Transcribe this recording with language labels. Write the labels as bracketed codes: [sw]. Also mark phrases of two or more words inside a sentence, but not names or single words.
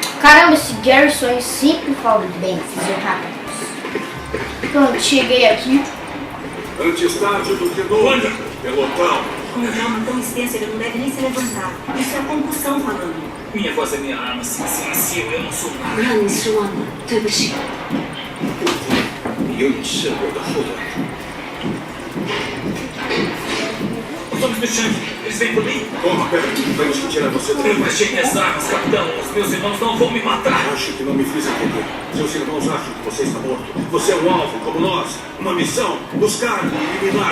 [pt] Caramba, esse Garrison sempre fala bem, fisioterapeuta. Pronto, cheguei aqui. Antes tarde do que nunca, pelotão. Com um trauma tão extenso, ele não deve nem se levantar. Isso é concussão falando. Minha voz é minha arma, se eu não sou nada. [zh] 让你失望了，对不起。你有你是我的后盾。 [pt] Os homens do Shang, eles vêm por mim. Toma, pera, vamos que tirar você daqui. Eu baixei minhas armas, capitão. Os meus irmãos não vão me matar. Acho que não me fiz entender. Seus irmãos acham que você está morto. Você é um alvo, como nós. Uma missão, buscar e eliminar.